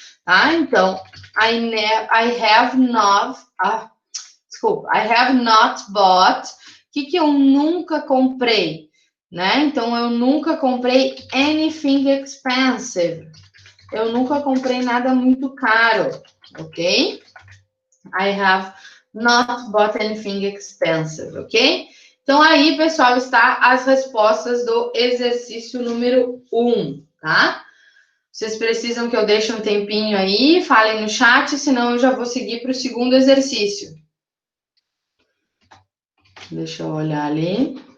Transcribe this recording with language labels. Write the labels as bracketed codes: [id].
[pt] Tá? Então, [en] I have not... [pt] desculpa. [en] I have not bought. [pt] O que eu nunca comprei? Né? Então, eu nunca comprei [en] anything expensive. [pt] Eu nunca comprei nada muito caro, ok? [en] I have not bought anything expensive, ok? [pt] Então, aí, pessoal, está as respostas do exercício número 1, tá? Vocês precisam que eu deixe um tempinho aí, falem no chat, senão eu já vou seguir para o segundo exercício. Deixa eu olhar ali.